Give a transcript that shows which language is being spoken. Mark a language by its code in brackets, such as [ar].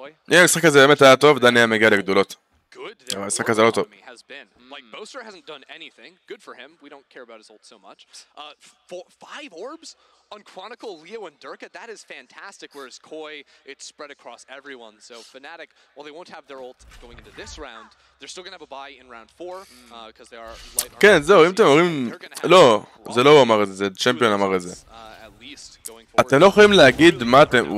[he] המשחק הזה באמת היה טוב, דני היה מגיע לגדולות. המשחק הזה לא טוב. [en] Like Boaster hasn't done anything. Good for him. We don't care about his ult so much. 5 orbs on Chronicle, Leo, and Durka. That is fantastic. Whereas Koi, it's spread across everyone. So Fnatic, while they won't have their ult going into this round, they're still gonna have a buy in round 4 because they are light. [he] כן, זהו, אם אתם אומרים... לא, זה לא הוא אמר את זה, זה צ'מפיון אמר את זה. אתם לא יכולים להגיד מה אתם...